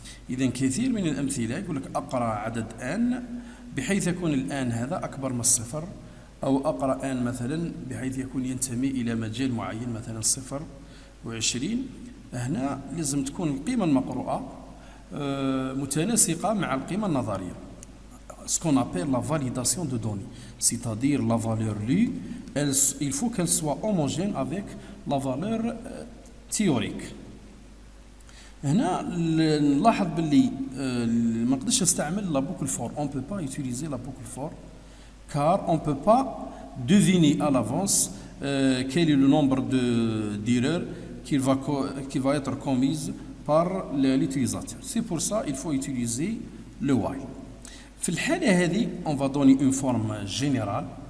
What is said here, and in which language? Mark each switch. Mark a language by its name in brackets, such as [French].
[Arabic] إذا كثير من الأمثلة يقول لك أقرأ عدد n بحيث يكون الآن هذا أكبر من الصفر، أو أقرأ n مثلا بحيث يكون ينتمي إلى مجال معين مثلا 0 و20. هنا لازم تكون القيمة المقروءة متناسقة مع القيمة النظرية. [French] Ce qu'on appelle la validation de données, c'est-à-dire la valeur lue, il faut qu'elle soit homogène avec la valeur théorique. [Arabic] هنا نلاحظ باللي ما نقدرش نستعمل [French] la boucle for. On peut pas utiliser la boucle for car on peut pas deviner à l'avance quel est le nombre d'erreurs qui va être commise par l'utilisateur. C'est pour ça il faut utiliser le while. [Arabic] في الحالة هذه [French] on va donner une forme générale.